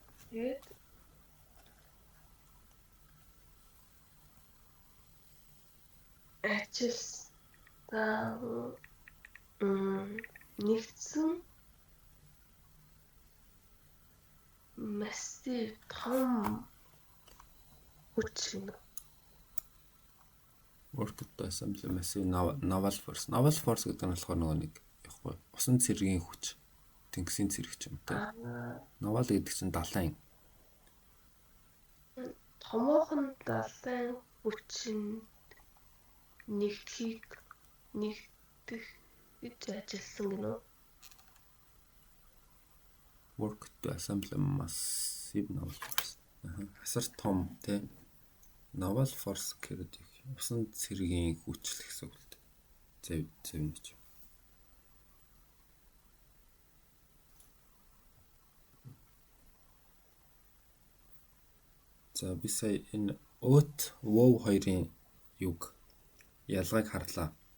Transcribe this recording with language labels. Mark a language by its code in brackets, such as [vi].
[mn] Тэгээд ажилтаа нэгдсэн massive том хүч юм. [en] Worked to assemble massive naval force. [mn] Naval force гэдэг нь болохоор нөгөө нэг яахгүй. Усан цэргийн хүч. Тэнгисийн цэрэг ч юм те. Naval гэдэг чинь далайн. Томоохон далайн хүчин нэгдэх гэж ажилласан гэнэ. [en] Worked to assemble massive naval force. [mn] Асар том те. Naval force гэдэг усан цэргийн хүч л гэсэн үг л дээ. Зөв нэг. За би сая энэ oath, wow хоёрын юг ялгааг харлаа.